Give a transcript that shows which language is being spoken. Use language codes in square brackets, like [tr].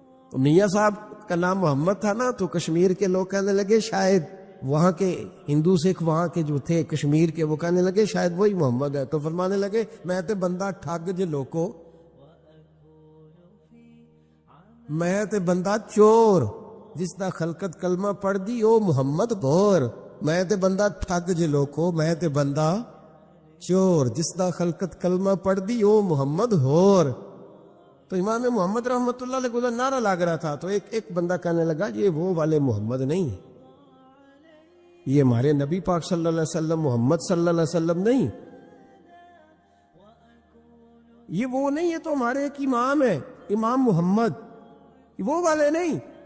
[ur] تو میاں صاحب کا نام محمد تھا نا, تو کشمیر کے لوگ کہنے لگے شاید وہاں کے ہندو سکھ وہاں کے جو تھے کشمیر کے, وہ کہنے لگے شاید وہی محمد ہے. تو فرمانے لگے [pa] میں تے بندہ ٹھگ جے لوکو, میں تے بندہ چور, جس دا خلقت کلمہ پڑھ دی او محمد غور. میں تے بندہ ٹھگ جے لوکو, میں تے بندہ چور, جس دا خلقت کلمہ پڑھ دی او محمد ہور. [ur] تو امام محمد رحمۃ اللہ علیہ کو نعرہ لگ رہا تھا. تو ایک بندہ کہنے لگا یہ وہ والے محمد نہیں, یہ ہمارے نبی پاک صلی اللہ علیہ وسلم محمد صلی اللہ علیہ وسلم نہیں, یہ وہ نہیں, یہ تو ہمارے ایک امام ہے امام محمد, وہ والے نہیں.